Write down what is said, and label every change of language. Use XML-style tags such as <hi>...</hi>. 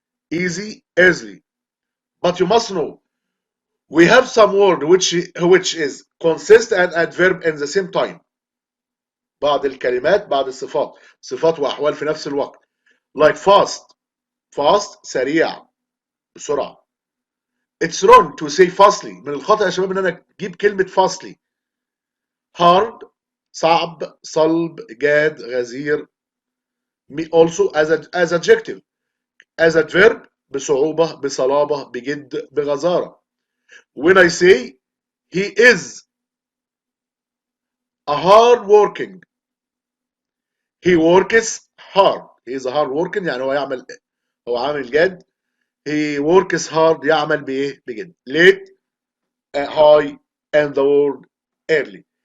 <en>easy easily. But you must know we have some word which is consist and adverb in the same time.</en> <ar>بعض الكلمات بعض الصفات صفات وأحوال في نفس الوقت.</ar> <en>like fast</en> <ar>سريع بسرعة.</ar> <en>it's wrong to say fastly.</en> <ar>من الخطأ يا شباب ان انا اجيب كلمة fastly. hard صعب صلب جاد غزير.</ar> <en>also as adjective. as adverb</en> <ar>بصعوبة بصلابة بجد بغزارة.</ar> <en>when I say he is a hard working. He works hard. he is hard working</en> <ar>يعني هو عامل جد.</ar> <en>he works hard</en> <ar>يعمل بايه؟ بجد.</ar> <en>late, high, and the word early.</en>